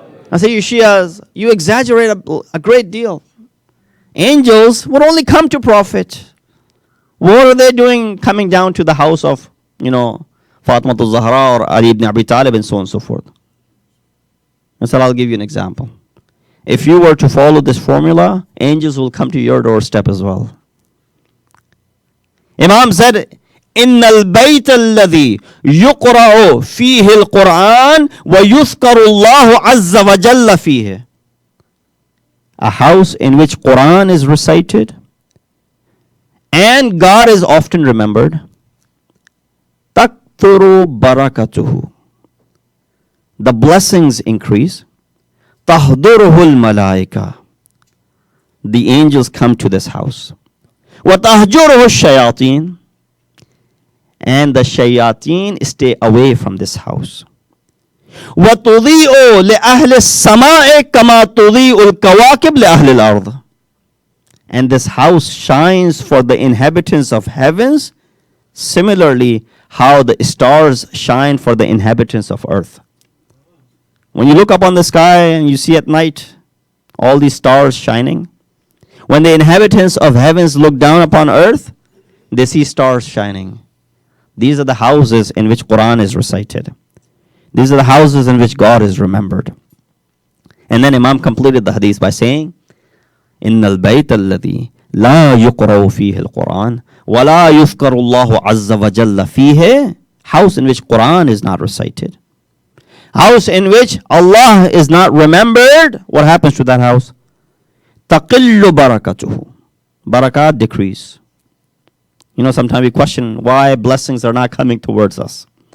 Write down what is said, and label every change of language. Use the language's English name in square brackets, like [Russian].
[English] I say, you Shias, you exaggerate a great deal. Angels would only come to Prophet. What are they doing coming down to the house of, you know, Fatima al-Zahra or Ali ibn Abi Talib and so on and so forth? And so I'll give you an example. If you were to follow this formula, angels will come to your doorstep as well. Imam said, [Arabic] إن البيت الذي يقرأ فيه القرآن ويذكر الله عز وجل فيه. [English] A house in which Quran is recited and God is often remembered. [Arabic] تكثر barakatuhu. [English] The blessings increase. [Arabic] تحضره الملائكة. [English] The angels come to this house. [Arabic] وتهجره الشياطين. [English] And the shayateen stay away from this house. [Arabic] وَتُضِيءُ لِأَهْلِ السَّمَاءِ كَمَا تُضِيءُ الْكَوَاكِبْ لِأَهْلِ الْأَرْضِ. [English] And this house shines for the inhabitants of heavens, similarly how the stars shine for the inhabitants of earth. When you look up on the sky and you see at night all these stars shining, when the inhabitants of heavens look down upon earth, they see stars shining. These are the houses in which Quran is recited. These are the houses in which God is remembered. And then Imam completed the hadith by saying, [Arabic] إِنَّ الْبَيْتَ الَّذِي لَا يُقْرَوْ فِيهِ الْقُرْآنِ وَلَا يُذْكَرُ اللَّهُ عَزَّ وَجَلَّ فِيهِ. [English] House in which Quran is not recited. House in which Allah is not remembered. What happens to that house? [Arabic] تَقِلُّ بَرَكَتُهُ. Barakat decrease. [English] You know, sometimes we question why blessings are not coming towards us.